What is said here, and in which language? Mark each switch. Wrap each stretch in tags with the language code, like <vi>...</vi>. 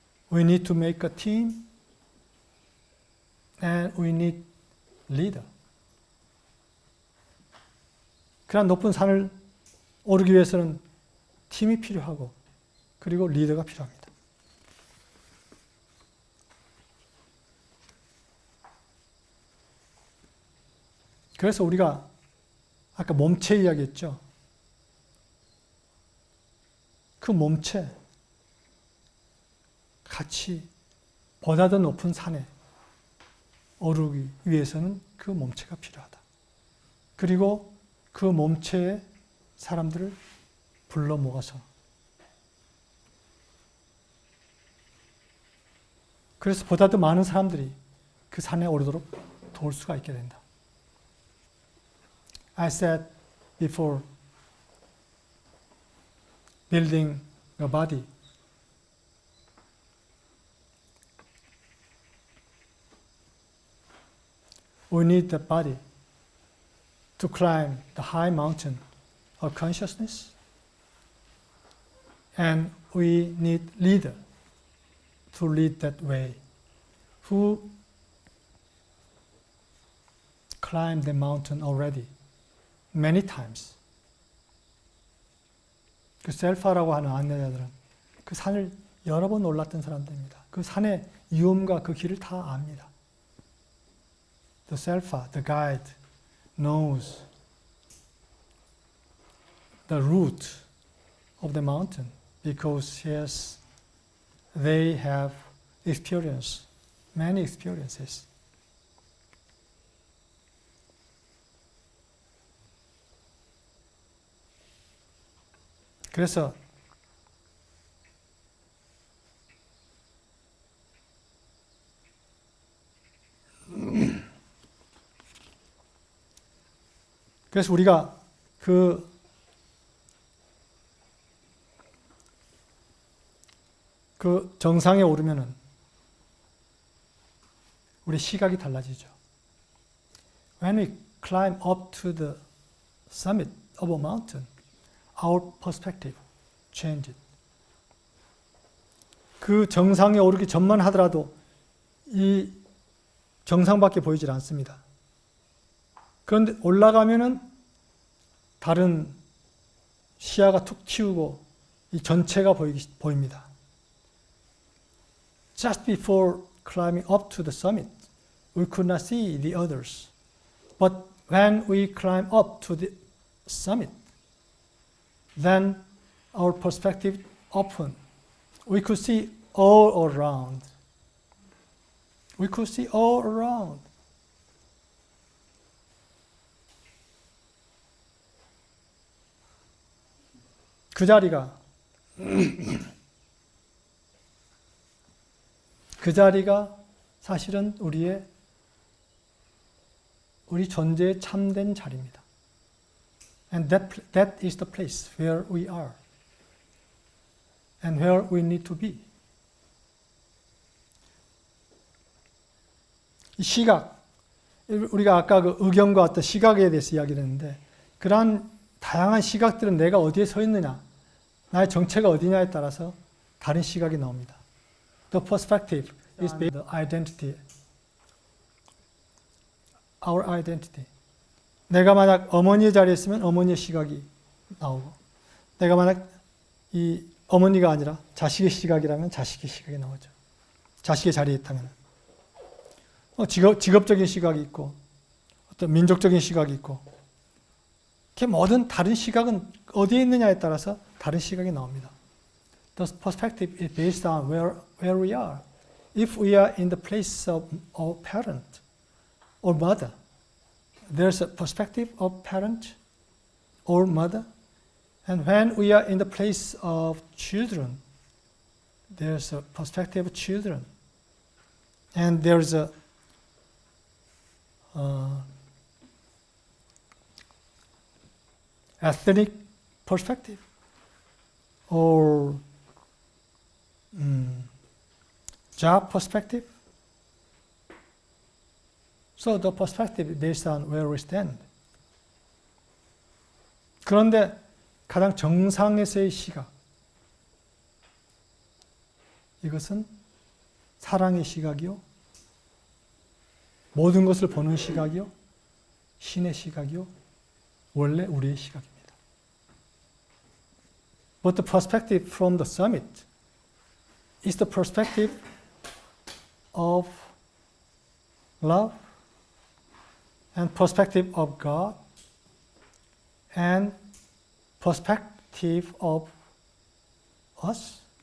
<en>We need to make a team and we need leader.</en> <ko>그런 높은 산을 오르기 위해서는 팀이 필요하고 그리고 리더가 필요합니다. 그래서 우리가 아까 몸체 이야기했죠. 그 몸체 같이 보다 더 높은 산에 오르기 위해서는 그 몸체가 필요하다. 그리고 그 몸체에 사람들을 불러 모아서 그래서 보다 더 많은 사람들이 그 산에 오르도록 도울 수가 있게 된다.</ko> <en>I said before, building a body, we need the body to climb the high mountain of consciousness, and we need leader to lead that way, who climbed the mountain already many times.</en> <ko>그 셀파라고 하는 안내자들은 그 산을 여러 번 올랐던 사람들입니다. 그 산의 위험과 그 길을 다 압니다.</ko> <en>The Selfa, the guide, knows the route of the mountain because they have experience, many experiences.</en> <ko>그래서 우리가 그 정상에 오르면은 우리 시각이 달라지죠.</ko> <en>When we climb up to the summit of a mountain, our perspective changes.</en> <ko>그 정상에 오르기 전만 하더라도 이 정상밖에 보이질 않습니다. 그런데 올라가면은 다른 시야가 툭 튀우고 이 전체가 보입니다.</ko> <en>Just before climbing up to the summit, we could not see the others. But when we climb up to the summit, then our perspective opened. We could see all around. We could see all around.</en> <ko>그 자리가 사실은 우리 존재의 참된 자리입니다.</ko> <en>And that is the place where we are and where we need to be.</en> <ko>이 시각, 우리가 아까 그 의견과 어떤 시각에 대해서 이야기를 했는데 그러한 다양한 시각들은 내가 어디에 서 있느냐, 나의 정체가 어디냐에 따라서 다른 시각이 나옵니다.</ko> <en>The perspective is based on the identity, our identity.</en> <ko>내가 만약 어머니의 자리에 있으면 어머니의 시각이 나오고, 내가 만약 이 어머니가 아니라 자식의 시각이라면 자식의 시각이 나오죠. 자식의 자리에 있다면 직업적인 시각이 있고 어떤 민족적인 시각이 있고, 이렇게 모든 다른 시각은 어디에 있느냐에 따라서 다른 시각이 나옵니다.</ko> <en>The perspective is based on where we are. If we are in the place of our parent or mother, there's a perspective of parent or mother. And when we are in the place of children, there's a perspective of children. And there's a ethnic perspective or job perspective. So the perspective is based on where we stand.</en> <ko>그런데 가장 정상에서의 시각, 이것은 사랑의 시각이요, 모든 것을 보는 시각이요, 신의 시각이요, 원래 우리의 시각입니다.</ko> <en>But the perspective from the summit is the perspective of love and perspective of God and perspective of us.</en>